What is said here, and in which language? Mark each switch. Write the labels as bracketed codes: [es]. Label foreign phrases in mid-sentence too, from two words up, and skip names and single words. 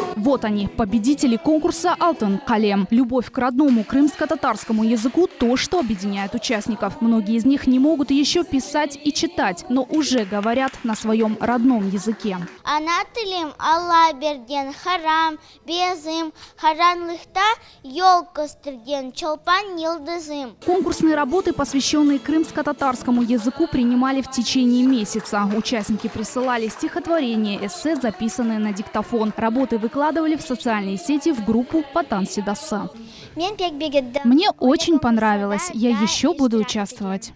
[ru] Вот они, победители конкурса «Алтын Калем». Любовь к родному крымско-татарскому языку – то, что объединяет участников. Многие из них не могут еще писать и читать, но уже говорят на своем родном языке. [crh] Ана тилим Алла берден харам, безым, харанлыхта ёлкостырден, чолпан йылдызым. [ru] Конкурсные работы, посвященные крымско-татарскому языку, принимали в течение месяца. Участники присылали стихотворения, эссе, записанные на диктофон. Работы выкладывали в социальные сети в группу «Ватан Седасы». Мне очень понравилось. Я еще буду участвовать.